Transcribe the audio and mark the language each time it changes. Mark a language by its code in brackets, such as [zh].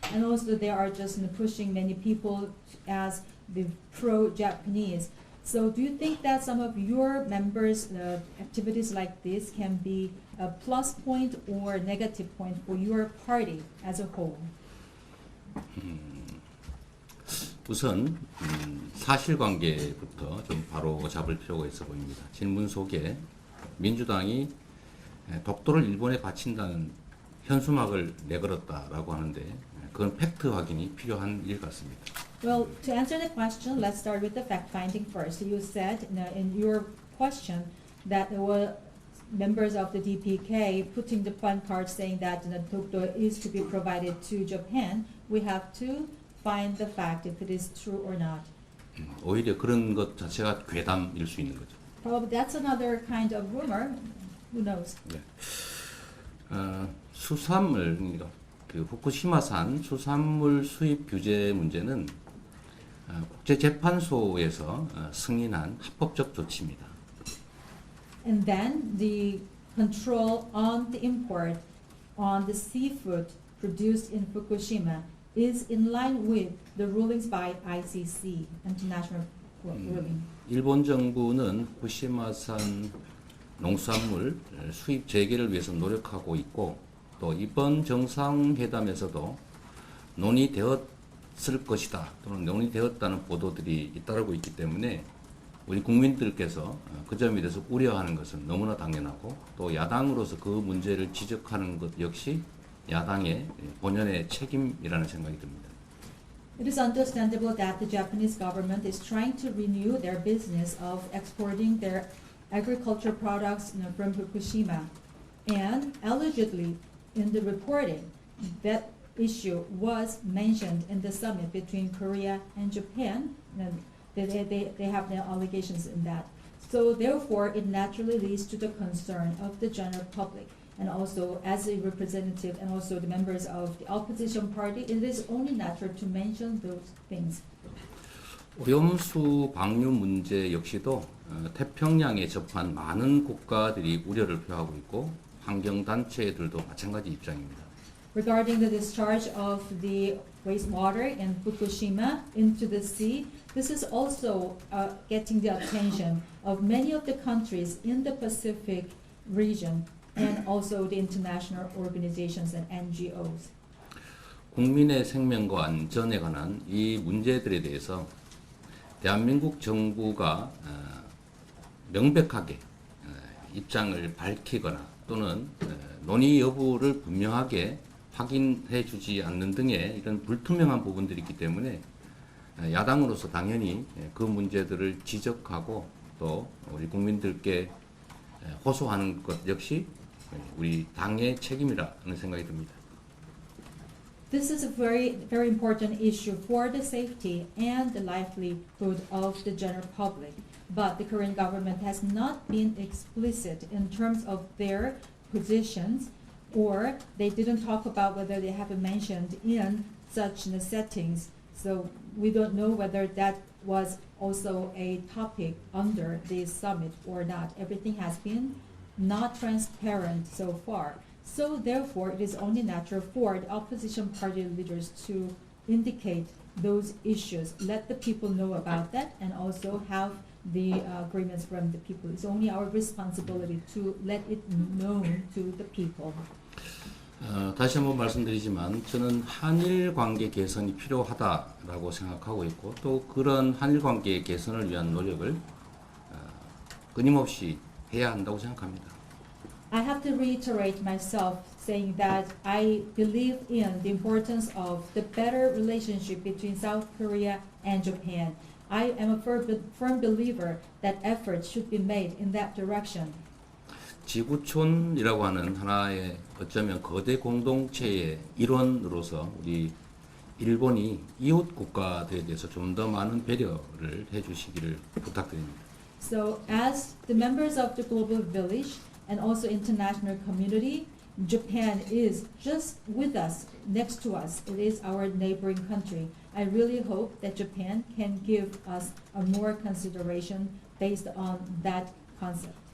[en] And also they are just pushing many people as the pro-Japanese. So do you think that some of your members' activities like this can be a plus point or a negative point for your party as a whole? [ko] 우선 사실관계부터 좀 바로 잡을 필요가 있어 보입니다. 질문 속에 민주당이 독도를 일본에 바친다는 현수막을 내걸었다라고 하는데 그건 팩트 확인이 필요한 일 같습니다. [en] Well, to answer the question, let's start with the fact-finding first. You said in your question that there were members of the DPK putting the placard saying that Dokdo is to be provided to Japan. We have to find the fact if it is true or not. [ko] 오히려 그런 것 자체가 괴담일 수 있는 거죠. [en] Probably that's another kind of rumor. Who knows? [ko] 네. 수산물, 그 후쿠시마산 수산물 수입 규제 문제는 국제재판소에서 승인한 합법적 조치입니다. [en] And then the control on the import on the seafood produced in Fukushima is in line with the rulings by ICC, International Ruling. [ko] 일본 정부는 후쿠시마산 농수산물 수입 재개를 위해서 노력하고 있고 또 이번 정상회담에서도 논의되었을 것이다 또는 논의되었다는 보도들이 잇따르고 있기 때문에 우리 국민들께서 그 점에 대해서 우려하는 것은 너무나 당연하고 또 야당으로서 그 문제를 지적하는 것 역시 야당의 본연의 책임이라는 생각이 듭니다. [en] It is understandable that the Japanese government is trying to renew their business of exporting their agricultural products from Fukushima. And allegedly, in the reporting, that issue was mentioned in the summit between Korea and Japan. They have no allegations in that. So therefore, it naturally leads to the concern of the general public. And also, as a representative and also the members of the opposition party, it is only natural to mention those things. [ko] 오염수 방류 문제 역시도 태평양에 접한 많은 국가들이 우려를 표하고 있고 환경단체들도 마찬가지 입장입니다. [en] regarding the discharge of the wastewater in Fukushima into the sea. This is also getting the attention of many of the countries in the Pacific region and also the international organizations and NGOs. [ko] 국민의 생명과 안전에 관한 이 문제들에 대해서 대한민국 정부가 명백하게 입장을 밝히거나 또는 논의 여부를 분명하게 확인해 주지 않는 등의 이런 불투명한 부분들이 있기 때문에 야당으로서 당연히 그 문제들을 지적하고 또 우리 국민들께 호소하는 것 역시 우리 당의 책임이라는 생각이 듭니다. [en] This is a very, very important issue for the safety and the livelihood of the general public. But the Korean government has not been explicit in terms of their positions, or they didn't talk about whether they have mentioned in such settings. So we don't know whether that was also a topic under this summit or not. Everything has been not transparent so far. So therefore, it is only natural for the opposition party leaders to indicate those issues, let the people know about that, and also have the agreements from the people. It's only our responsibility to let it known to the people. [ko] 다시 한번 말씀드리지만 저는 한일 관계 개선이 필요하다라고 생각하고 있고 또 그런 한일 관계 개선을 위한 노력을 끊임없이 해야 한다고 생각합니다. [en] I have to reiterate myself saying that I believe in the importance of the better relationship between South Korea and Japan. I am a firm believer that efforts should be made in that direction. [ko] 지구촌이라고 하는 하나의 어쩌면 거대 공동체의 일원으로서 우리 일본이 이웃 국가들에 대해서 좀 더 많은 배려를 해주시기를 부탁드립니다. [en] So as the members of the global village and also international community, Japan is just with us, next to us. It is our neighboring country. I really hope that Japan can give us a more consideration based on that concept.